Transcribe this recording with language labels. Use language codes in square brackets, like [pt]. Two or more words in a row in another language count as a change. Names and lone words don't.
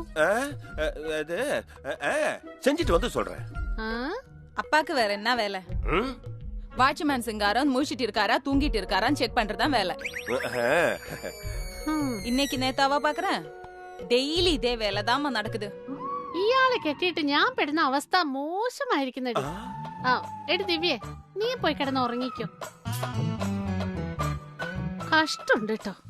[ta] அது செஞ்சிட்டு வந்து சொல்றேன். அப்பாக்கு வேற என்ன வேலை? வாட்ச்மேன் சிங்காரம் முழிச்சிட்டு இருக்காரா தூங்கிட்டு இருக்காரான்னு செக் பண்றதுதான் வேலை. இன்னைக்கு நேத்தாவா பாக்குறேன், டெய்லி இதே வேலை தாமா நடக்குது. [ml] ഇയാളെ കെട്ടിയിട്ട് ഞാൻ പെടുന്ന അവസ്ഥ മോശമായിരിക്കുന്നടി. എടി ദിവ്യേ, നീ പോയി കിടന്ന് ഉറങ്ങിക്കോ. കഷ്ടമുണ്ട് കേട്ടോ.